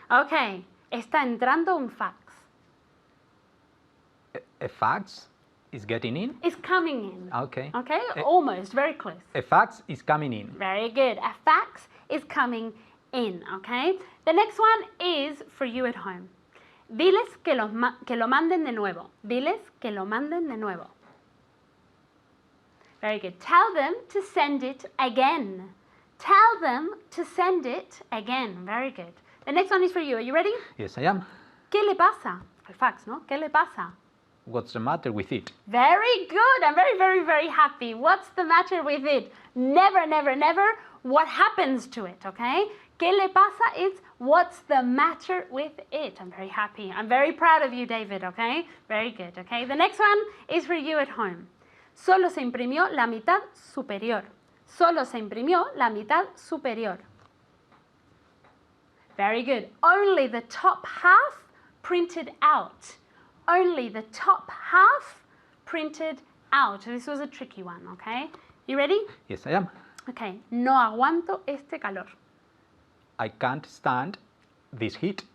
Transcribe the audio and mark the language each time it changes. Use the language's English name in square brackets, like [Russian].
[Spanish] Okay. Está entrando un fax. [English] A fax is getting in? It's coming in. Okay. Okay, almost, very close. A fax is coming in. Very good. A fax is coming in, okay? The next one is for you at home. [Spanish] Diles que lo manden de nuevo. Diles que lo manden de nuevo. [English] Very good. Tell them to send it again. Tell them to send it again. Very good. The next one is for you. Are you ready? Yes, I am. [Spanish] ¿Qué le pasa? Al fax, ¿no? ¿Qué le pasa? [English] What's the matter with it? Very good. I'm very, very, very happy. What's the matter with it? Never, never, never. What happens to it, okay? [Spanish] ¿Qué le pasa? [English] It's what's the matter with it. I'm very happy. I'm very proud of you, David, okay? Very good, okay? The next one is for you at home. [Spanish] Solo se imprimió la mitad superior. Solo se imprimió la mitad superior. [English] Very good. Only the top half printed out. Only the top half printed out. This was a tricky one, okay? You ready? Yes, I am. [Spanish] Okay. No aguanto este calor. [English] I can't stand this heat.